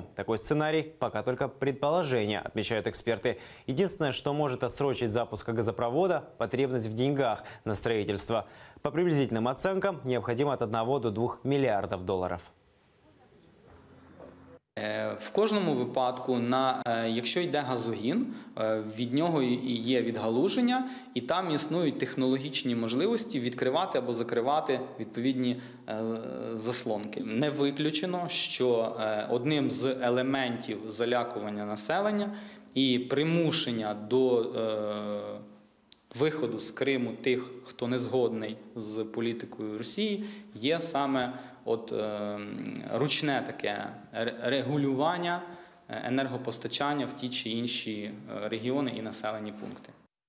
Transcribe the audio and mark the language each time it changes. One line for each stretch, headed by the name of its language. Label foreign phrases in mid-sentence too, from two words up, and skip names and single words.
Russian: Такой сценарий пока только предположение, отмечают эксперты. Единственное, что может отсрочить запуск газопровода – потребность в деньгах на строительство. По приблизительным оценкам, необходимо от 1 до 2 миллиардов долларов.
Ukrainian: В кожному випадку, якщо йде газогін, від нього є відгалуження, і там існують технологічні можливості відкривати або закривати відповідні заслонки. Не виключено, що одним з елементів залякування населення і примушення до виходу з Криму тих, хто не згодний з політикою Росії, є саме ручне таке регулювання енергопостачання в ті чи інші регіони і населені пункти.